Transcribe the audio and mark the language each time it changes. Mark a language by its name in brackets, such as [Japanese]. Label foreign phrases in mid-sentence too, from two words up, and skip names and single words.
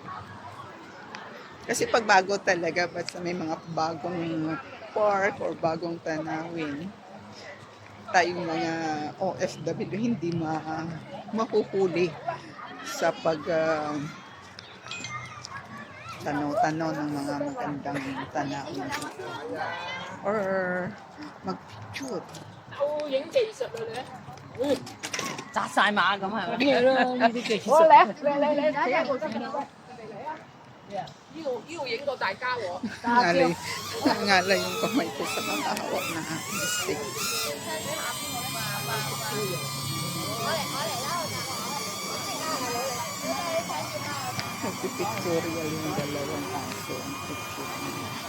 [Filipino] Kasi pag bago talaga, basta may mga bagong park or bagong tanawin, tayong mga OFW hindi mahuhuli sa pag tanaw-tanaw ng mga magandang tanawin. or mag-picture. [Cantonese] 有影技術啊你。扎晒馬咁係咪？咩啦？呢啲技術。我嚟啊！嚟，企喺度得㗎啦。嚟啊！呢度影到大家喎。 [Filipino] Ngalay yung kamay ko sa mga hawak na stick. Nagpipictorial yung dalawang aso ang picture niya.